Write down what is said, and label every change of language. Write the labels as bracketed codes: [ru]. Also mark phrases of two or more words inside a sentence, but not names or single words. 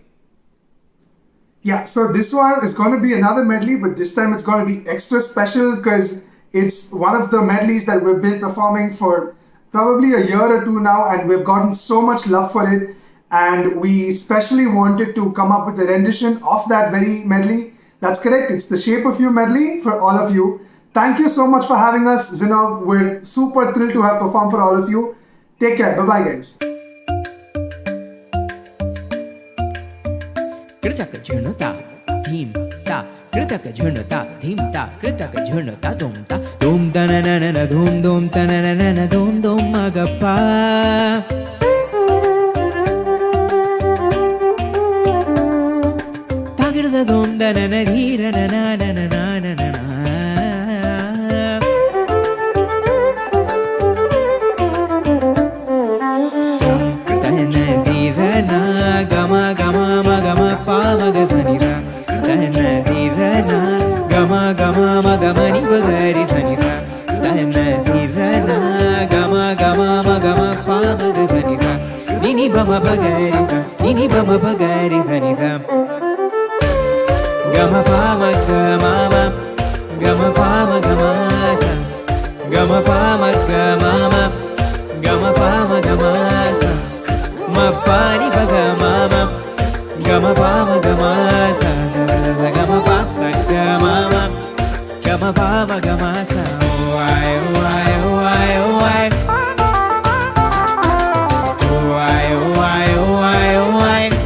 [en] Yeah, so this one is going to be another medley, but this time it's going to be extra special because it's one of the medleys that we've been performing for probably a year or two now, and we've gotten so much love for it, and we especially wanted to come up with a rendition of that very medley. That's correct, it's the Shape of You medley for all of you. Thank you so much for having us, Zinnov. We're super thrilled to have performed for all of you. Take care. Bye-bye, guys. Kritaka jhunta dhim ta kritaka jhunta dhim ta kritaka jhunta dum ta na na na dum dum ta na na na dum dum magappa dum da na na ri ra na na na na na na na na. Dana gama gama ma gama pa ma ga dhani ra. Dana dana gama gama ma gama ni ba ga ri dhani ra. Dana dana gama gama ma gama pa ma ga dhani ra. Ni ba ma ba ga ri ra. Ni ba ma ba ga ri dhani ra. Gama pa ma gama ma gama pa ma gama sa. Gama pa ma gama ma gama pa ma gama sa. Ma pa ni ba ga ma ma gama pa ma gama sa da gama pa sa gama ma gama pa ma gama sa why why why why why why why why